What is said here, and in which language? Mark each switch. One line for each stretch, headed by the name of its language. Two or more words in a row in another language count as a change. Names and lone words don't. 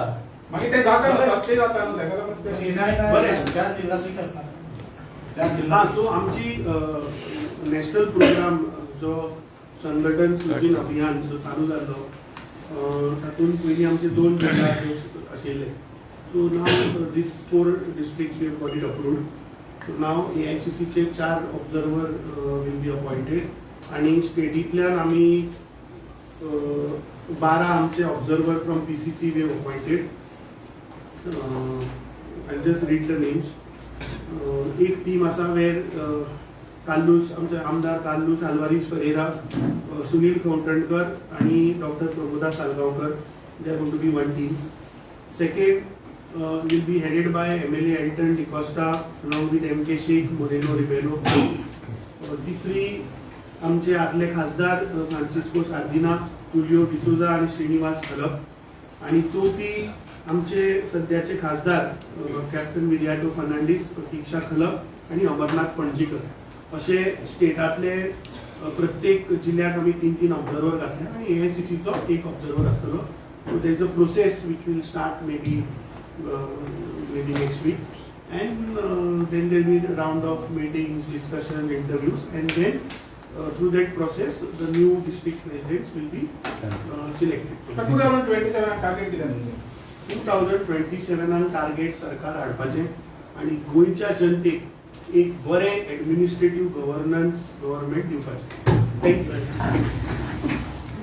Konkani: मागीर ते जाता न्हू, सत्य जाता न्हू, ताका लागून special. बरें. हा, सो आमची नॅशनल प्रोग्राम जो संघटन सृजन अभियान जो चालू जाल्लो, तातूंत पयलीं आमचे 2 जिल्हा आशिल्ले.
English: So now these 4 districts we have got it approved. So now AICCचे 4 observer will be appointed
Konkani: आणि स्टेटींतल्यान आमी 12 आमचे
English: observer from PCC we have appointed. I just read the names.
Konkani: एक टीम आसा वेर काल्लूस, आमचे आमदार काल्लूस आल्वारीज फरेरा, सुनील खवटणकर आणि डॉक्टर प्रभुदास सालगांवकर,
English: they are going to be one team. second will be headed by MLA एल्टन डिकोस्टा along with MK शेख, मोरेनो रिबेलो.
Konkani: तिसरी आमचे आदले खासदार फ्रांसिस्को सार्दिना, तुलियो डिसोजा आणि श्रीनिवास खलप. आणि चौथी आमचे सध्याचे खासदार कॅप्टन विजयाटो फर्नांडीस, प्रतीक्षा खलप आणि अमरनाथ पणजीकर. असे स्टेटातले प्रत्येक जिल्ह्यात आम्ही 3-3 ऑब्झर्वर घातले आणि AICCचो एक ऑब्झर्वर आसतलो.
English: So there is a process which will start maybe next week and then there will be a round of meetings, discussion, interviews, and then through that process the new district presidents will be selected.
Konkani: 2027 टार्गेट कितें म्हणजे 2027 टार्गेट सरकार हाडपाचें आणि गोंयच्या जनतेक एक बरें
English: administrative governance government
Konkani: दिवपाचें. थँक्यू.